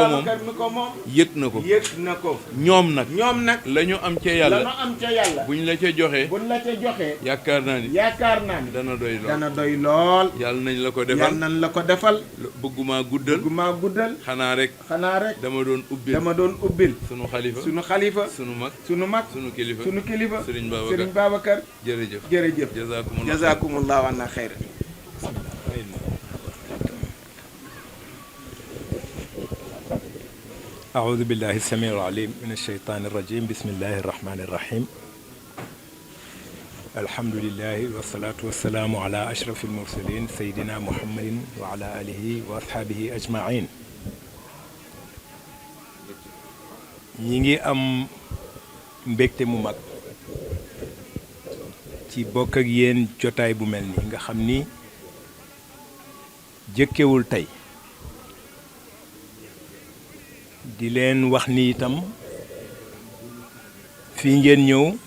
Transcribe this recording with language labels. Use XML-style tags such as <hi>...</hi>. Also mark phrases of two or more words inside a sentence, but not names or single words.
<wo>moom yëg na ko ñoom nag la ñu am ca yàlla buñ la ca joxee yaakaar naa ni dana doy lool yàlla nañ la ko defal bëgguma guddal xanaa rek dama doon ubbil sunu xalifa sunu mag sunu kilifa Serigne Babacar jërëjëf</wo> <ar>جزاكم الله عنا خير. أعوذ بالله السميع العليم من الشيطان الرجيم بسم الله الرحمن الرحيم الحمد لله والصلاة والسلام على أشرف المرسلين سيدنا محمد وعلى آله وأصحابه أجمعين</ar> <wo>ñi am mbégte mu mag ci bokk ak yéen jotaay bu mel ni nga xam ni jëkkewul tey di leen wax ni itam fii ngeen ñëw</wo>